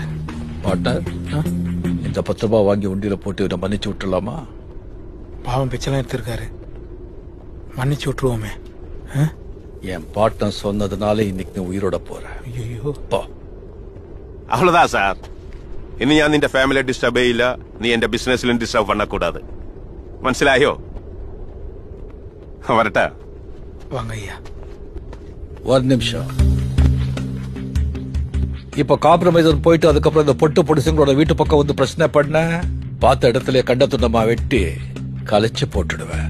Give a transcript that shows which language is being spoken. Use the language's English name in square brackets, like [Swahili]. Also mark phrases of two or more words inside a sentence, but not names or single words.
[Tamil] பார்ட்னர், இந்த 10 ரூபாய் வாங்கி உண்டியில போட்டு இவரை மன்னிச்சு விட்டுலாமா? பாவம் பிச்சைலாம் எடுத்திருக்காரு, மன்னிச்சு விட்டுருவோமே. என் பார்ட்னர் சொன்னதுனால இன்னைக்கு நீ உயிரோட போற. ஐயோ, அவ்வளவுதான் சார். [Malayalam] ഇനി ഞാൻ നിന്റെ ഫാമിലിയെ ഡിസ്റ്റർബ് ചെയ്യില്ല, നീ എന്റെ ബിസിനസ്സിലും ഡിസ്റ്റർബ് பண்ணக்கூடாது. മനസ്സിലായോ? வரட்டா? [Tamil] வாங்க ஐயா. ஒரு நிமிஷம். இப்ப காம்ப்ரமைசர் போயிட்டு அதுக்கப்புறம் இந்த பொட்டு பொடிசுங்களோட வீட்டு பக்கம் வந்து பிரச்சனை பண்ண பார்த்த இடத்துல கண்ட துண்டமா வெட்டி கலைச்சு போட்டுடுவேன்.